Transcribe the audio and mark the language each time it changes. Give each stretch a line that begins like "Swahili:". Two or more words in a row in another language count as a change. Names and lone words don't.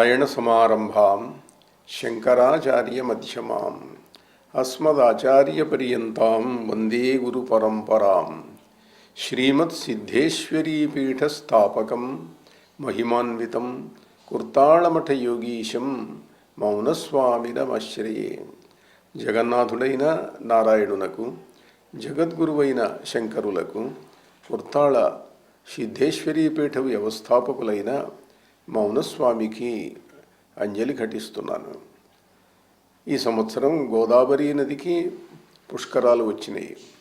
Sanskrit: नारायणसमारम्भां शङ्कराचार्यमध्यमाम् अस्मदाचार्यपर्यन्तां वन्दे गुरुपरम्परां श्रीमत्सिद्धेश्वरीपीठस्थापकं महिमान्वितं कुर्ताळमठयोगीशं मौनस्वामिनमाश्रये.
Telugu: జగన్నాథుడైన నారాయణునకు, జగద్గురువైన శంకరులకు, కుర్తాళ సిద్ధేశ్వరీపీఠ వ్యవస్థాపకులైన మౌనస్వామికి అంజలి ఘటిస్తున్నాను. ఈ సంవత్సరం గోదావరి నదికి పుష్కరాలు వచ్చినాయి.